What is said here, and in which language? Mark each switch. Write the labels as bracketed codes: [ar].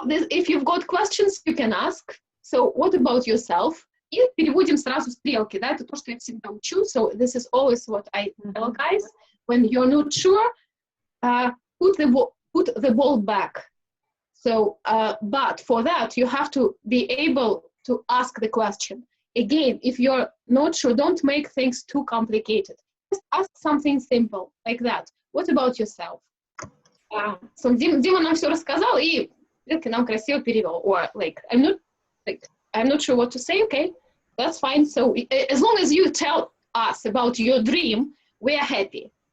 [en] If you've got questions, you can ask. So what about yourself? [ru] И переводим сразу стрелки, да, это то, что я всегда учу. [en] So this is always what I tell guys. When you're not sure, put the ball back. So, but for that, you have to be able to ask the question. Again, if you're not sure, don't make things too complicated. Just ask something simple, like that. What about yourself? [ru] So Дима нам все рассказал и нам красиво перевел. [en] Or like, I'm not sure what to say. Okay, that's fine. So as long as you tell us about your dream, we are happy.